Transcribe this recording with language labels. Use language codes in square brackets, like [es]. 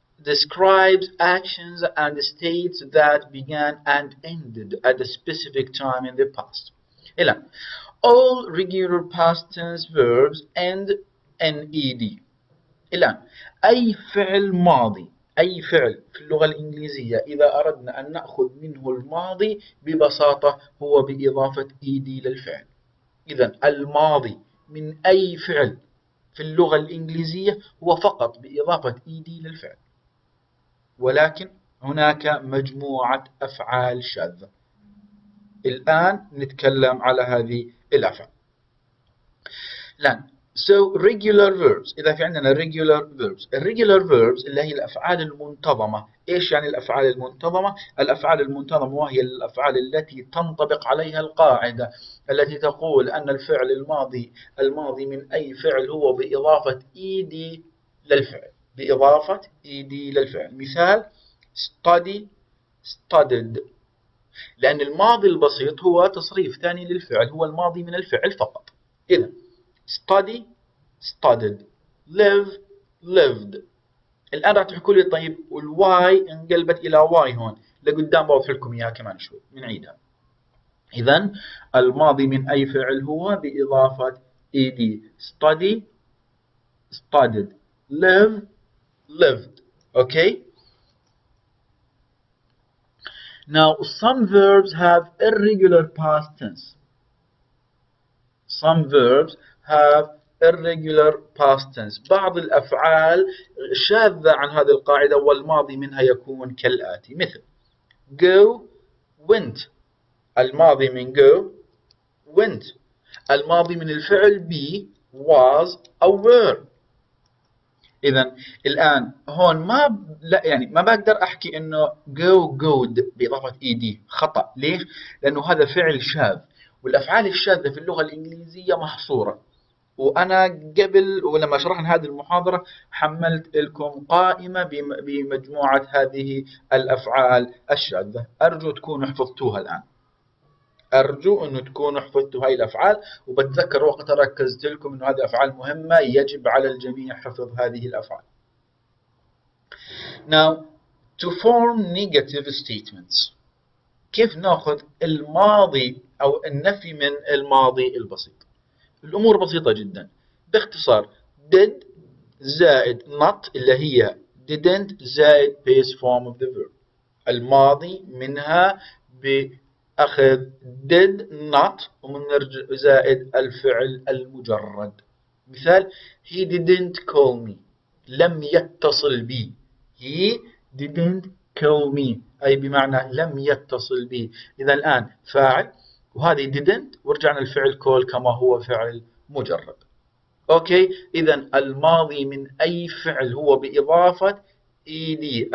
[en] describes actions and states that began and ended at a specific time in the past. [ar] الآن [en] all regular past tense verbs end in ed. [ar] الآن أي فعل ماضي، أي فعل في اللغة الإنجليزية إذا أردنا أن نأخذ منه الماضي ببساطة هو بإضافة ed للفعل. إذا الماضي من أي فعل في اللغة الإنجليزية هو فقط بإضافة ed للفعل، ولكن هناك مجموعة أفعال شاذة. الآن نتكلم على هذه الأفعال. الآن [en] so regular verbs، [ar] إذا في عندنا regular verbs، irregular verbs اللي هي الأفعال المنتظمة. إيش يعني الأفعال المنتظمة؟ الأفعال المنتظمة وهي الأفعال التي تنطبق عليها القاعدة التي تقول أن الفعل الماضي من أي فعل هو بإضافة ed للفعل، بإضافة ed للفعل. مثال study studied، لأن الماضي البسيط هو تصريف ثاني للفعل، هو الماضي من الفعل فقط. إذا [en] study studied، live lived. [ar] الآن راح تحكوا لي طيب والواي انقلبت إلى واي هون، لقدام بوضح لكم إياها كمان شوي بنعيدها. إذا الماضي من أي فعل هو بإضافة ed. [en] study studied، live lived. Okay. Now some verbs have irregular past tense. Some verbs have irregular past tense. [ar] بعض الأفعال شاذة عن هذه القاعدة والماضي منها يكون كالآتي. مثل [en] go went، [ar] الماضي من [en] go went. [ar] الماضي من الفعل be was أو were. إذا الآن هون ما بقدر أحكي إنه go good بإضافة ed، خطأ. ليش؟ لأنه هذا فعل شاذ، والأفعال الشاذة في اللغة الإنجليزية محصورة. وأنا قبل ولما شرحنا هذه المحاضرة حملت لكم قائمة بمجموعة هذه الأفعال الشاذة. أرجو تكونوا حفظتوها الآن، أرجو أنه تكونوا حفظتوا هاي الأفعال. وبتذكر وقتها ركزت لكم أنه هذه أفعال مهمة يجب على الجميع حفظ هذه الأفعال. [en] Now to form negative statements، [ar] كيف نأخذ الماضي أو النفي من الماضي البسيط؟ الأمور بسيطة جدا. باختصار did زائد not اللي هي didn't زائد [en] base form of the verb. [ar] الماضي منها بأخذ did not ومنرجع زائد الفعل المجرد. مثال [en] he didn't call me، [ar] لم يتصل بي. [en] he didn't call me [ar] أي بمعنى لم يتصل بي. إذا الآن فاعل وهذه didn't ورجعنا الفعل call كما هو فعل مجرد. أوكي. إذا الماضي من أي فعل هو بإضافة ed.